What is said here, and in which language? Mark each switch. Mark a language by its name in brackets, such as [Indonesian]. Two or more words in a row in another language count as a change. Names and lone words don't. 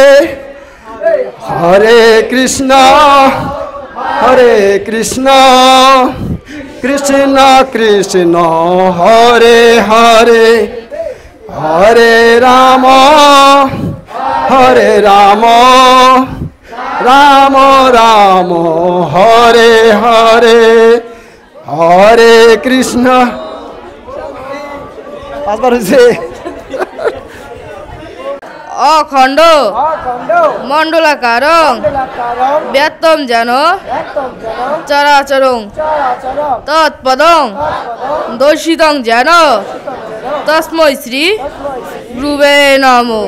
[Sanskrit] হরে কৃষ্ণ কৃষ্ণ কৃষ্ণ হরে হরে হরে রাম রাম রাম হরে হরে হরে কৃষ্ণ। [Bangla] পাঁচবার হয়েছে। [Sanskrit] অখণ্ড মণ্ডলাকার ব্যক্তম যেন চরাচরং তৎপদং দর্শিতং যেন তস্मै শ্রী গুরুবে নমঃ।